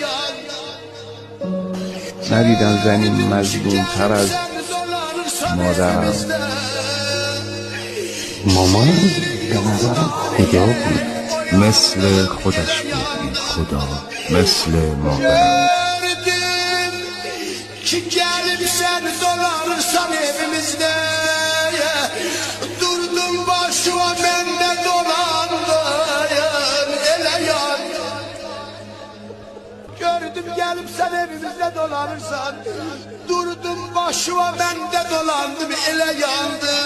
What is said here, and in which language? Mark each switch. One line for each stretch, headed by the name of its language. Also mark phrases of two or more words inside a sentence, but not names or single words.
Persian: ندیدم زنی مظلوم‌تر از مادرم. مامانم به نظرم خدا بود، مثل خودش بود خدا، مثل مادرم.
Azerbaijani: Ki gelip sen dolanırsan evimizde, durdum başıma ben de dolandım ele yan. Gördüm gelip sen evimizde dolanırsan, durdum başıma ben de dolandım ele yandım.